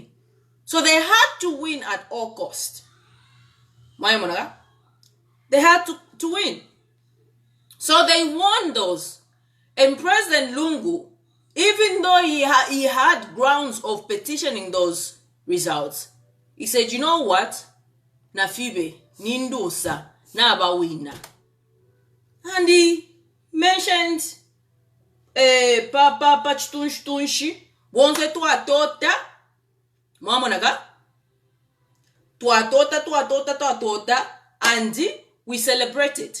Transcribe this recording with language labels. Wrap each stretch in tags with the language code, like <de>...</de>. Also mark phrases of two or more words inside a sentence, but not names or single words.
<en>So they had to win at all cost. They had to win. So they won those. And President Lungu, even though he had grounds of petitioning those results, he said, you know what?</en> <bem>Nafibe, nindusa, nabawina.</bem> <en>And he mentioned Papa Chitunshi, Bonze Tua Tota, Mamonaga, Tua Tota, and we celebrated.</en>